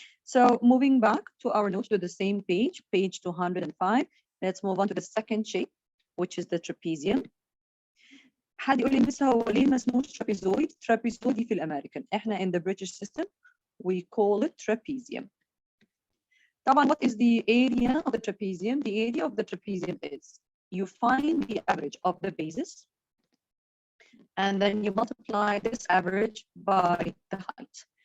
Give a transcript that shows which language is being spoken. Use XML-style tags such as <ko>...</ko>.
<en>So moving back to our notes to the same page, page 205. Let's move on to the second shape, which is the trapezium.</en> <ar>حد يقول لي بس هو ليه ما اسموش trapezoid؟ trapezoid في الأمريكان.</ar> <en>إحنا in the British system we call it trapezium. طبعا what is the area of the trapezium? The area of the trapezium is you find the average of the bases and then you multiply this average by the height.</en>